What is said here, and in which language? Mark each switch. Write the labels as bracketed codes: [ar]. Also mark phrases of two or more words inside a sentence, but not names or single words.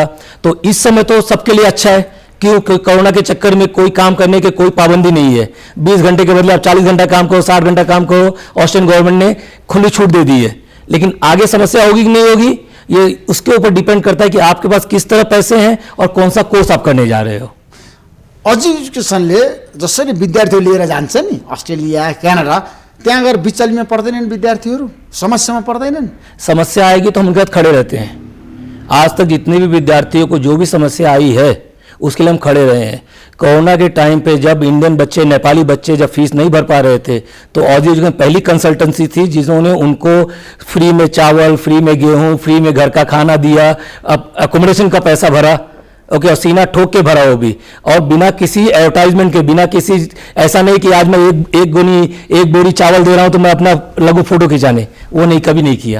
[hi] तो इस समय तो सबके लिए अच्छा है, क्यों? कोरोना के चक्कर में कोई काम करने के कोई पाबंदी नहीं है, 20 घंटे के बदले आप 40 घंटा काम करो, 60 घंटा काम करो, [en] Australian government [hi] ने खुली छूट दे दी है। लेकिन आगे समस्या होगी कि नहीं होगी, ये उसके ऊपर डिपेंड करता है कि आपके पास किस तरह पैसे हैं और कौन सा कोर्स आप करने जा रहे हो। [ne] अझ एजुकेसनले जसरी विद्यार्थीहरू लिएर जान्छ नि अस्ट्रेलिया, क्यानाडा, त्यहाँ गएर बिचल्लीमा पर्दैनन् विद्यार्थीहरू, समस्यामा पर्दैनन्? [hi] समस्या आएगी तो हम उनके साथ खड़े रहते हैं। आज तक जितने भी विद्यार्थियों को जो भी समस्या आई है उसके लिए हम खड़े रहे हैं। कोरोना के टाइम पे जब इंडियन बच्चे, नेपाली बच्चे जब फीस नहीं भर पा रहे थे, तो ऑजी एजुकेशन पहली कंसल्टेंसी थी जिन्होंने उनको फ्री में चावल, फ्री में गेहूं, फ्री में घर का खाना दिया, अब अकोमोडेशन का पैसा भरा, ओके, और सीना ठोक के भरा वो भी, और बिना किसी एडवर्टाइजमेंट के, बिना किसी, ऐसा नहीं कि आज मैं एक बोरी चावल दे रहा हूं तो मैं अपना लगू फोटो खिंचाने, वो नहीं, कभी नहीं किया।